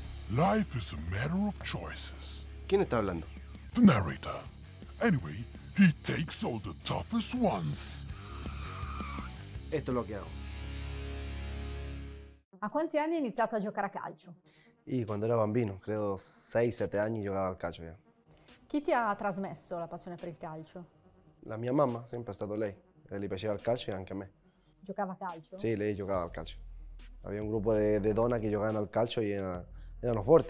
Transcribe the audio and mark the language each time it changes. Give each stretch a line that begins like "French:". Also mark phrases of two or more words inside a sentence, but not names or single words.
English: Life is a matter of choices.
Spanish: ¿Quién está hablando?
English: The narrator. Anyway, he takes all the toughest ones.
Spanish: Esto es lo que hago.
Italian: A quanti anni hai iniziato a giocare a calcio?
Spanish: Y cuando era
Italian: bambino, credo 6-7 anni, giocavo al calcio ya. Chi ti ha trasmesso la passione per il calcio? La mia mamma, sempre è stato lei. Le gli piaceva il calcio e anche a me. Giocava a calcio? Sì, lei giocava al calcio. Había un gruppo di donne che giocavano al calcio e erano forti.